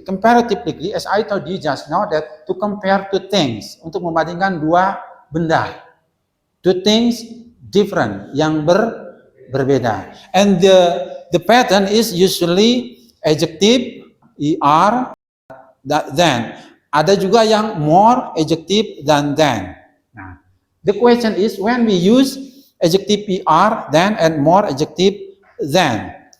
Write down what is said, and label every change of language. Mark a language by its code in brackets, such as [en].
[en] Comparative degree, as I told you just now, that to compare two things, [id] untuk membandingkan dua benda, [en] two things different, [id] yang berbeda. [en] And the pattern is usually adjective, er, than. [id] Ada juga yang more adjective than. [en] Nah, the question is when we use adjective er, than, and more adjective than.